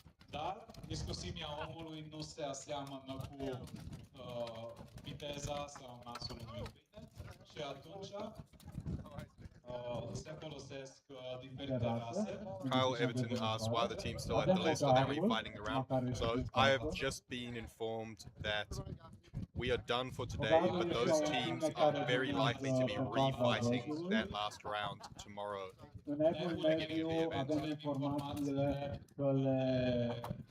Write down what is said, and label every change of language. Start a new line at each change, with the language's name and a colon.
Romanian: Dar discusimia omului nu se aseamănă cu viteza sau nasul unui câine și atunci se folosesc diferite rase.
English: Kyle Everton asked why the team's still at the list. Are they refighting the round? So I have just been informed that we are done for today, but those teams are very likely to be refighting that last round tomorrow.
Romanian: În mediu avem informațiile că le